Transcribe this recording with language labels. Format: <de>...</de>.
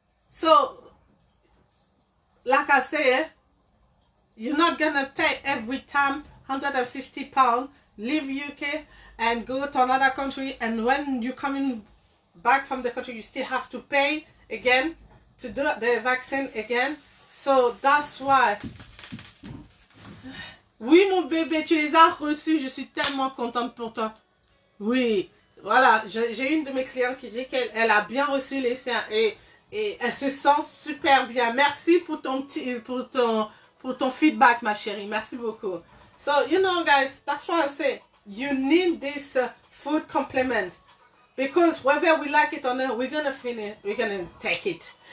<en>So, like I said, you're not gonna pay every time £150, leave UK and go to another country, and when you're coming back from the country, you still have to pay again to do the vaccine again. So that's why.</en> <fr>Oui, mon bébé, tu les as reçus. Je suis tellement contente pour toi. Oui, voilà. J'ai une de mes clientes qui dit qu'elle a bien reçu les siens et elle se sent super bien. Merci pour ton feedback, ma chérie. Merci beaucoup.</fr> <en>So, you know, guys, that's why I say you need this food complement. Because whether we like it or not, we're gonna finish. We're gonna take it.</en>